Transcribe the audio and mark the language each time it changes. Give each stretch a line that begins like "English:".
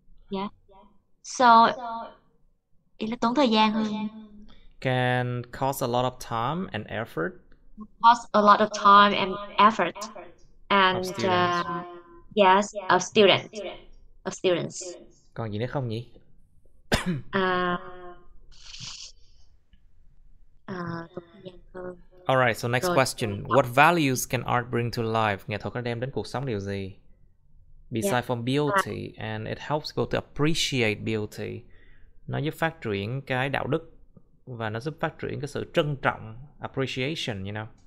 English: yeah, so
Vietnamese: ý là tốn thời gian hơn,
English: Can cost a lot of time and effort cost a lot of time and effort of and students. yes, of students.
Vietnamese: Còn gì nữa không nhỉ? uh, tốn thời gian hơn.
English: Alright, so next
Vietnamese: Rồi.
English: question. What values can art bring to life?
Vietnamese: Nghệ thuật nó đem đến cuộc sống điều gì?
English: Besides from beauty, and it helps people to appreciate beauty.
Vietnamese: Nó giúp phát triển cái đạo đức và nó giúp phát triển cái sự trân trọng,
English: appreciation, you know.